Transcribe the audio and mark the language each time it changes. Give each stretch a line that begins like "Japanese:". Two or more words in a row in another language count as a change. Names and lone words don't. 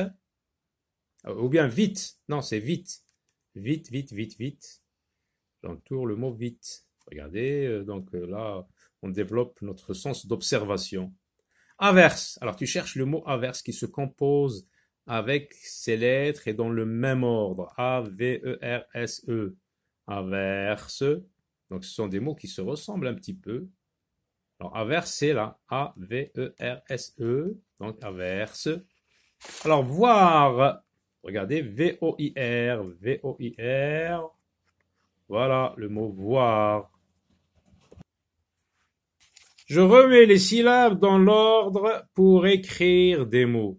French: Ou bien vite. Non, c'est vite. Vite, vite, vite, vite. J'entoure le mot vite. Regardez, donc là, on développe notre sens d'observation. Averse. Alors, tu cherches le mot averse qui se compose avec ces lettres et dans le même ordre. A-V-E-R-S-E. Averse. Donc, ce sont des mots qui se ressemblent un petit peu. Alors, averse, c'est là. A-V-E-R-S-E. Donc, averse. Alors, voir. Regardez, V-O-I-R. V-O-I-R. Voilà le mot voir. Je remets les syllabes dans l'ordre pour écrire des mots.